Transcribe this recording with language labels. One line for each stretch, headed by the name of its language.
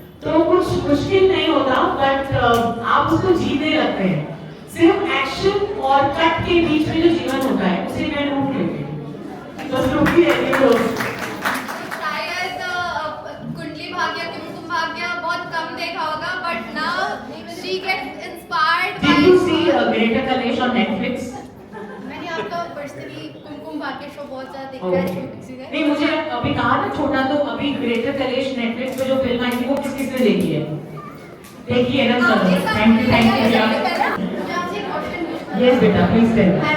Hindi: तो कुछ मुश्किल नहीं होता, बट आप उसको जीने लगते हैं। सिर्फ एक्शन और कट के बीच में जो जीवन होता है उसे मैं लूट लेती हूँ, बस लूटती रहती हूँ। शायद कुंडली भाग्य कुमकुम भाग्य बहुत कम देखा होगा, but
English: Now she gets inspired Did you see Greater Kalesh on Netflix?
Hindi: मैंने आपका पर्सनली कुमकुम भाग्य शो बहुत ज्यादा देखा है छोटी सी नहीं, मुझे अभी कहा ना छोटा, तो अभी ग्रेटर कलेश नेटफ्लिक्स पे जो फिल्म आई थी वो किस किसने देखी है? देखी है ना सर? थैंक यू मुझे आपसे एक क्वेश्चन पूछना है।
English: Yes बेटा, please tell.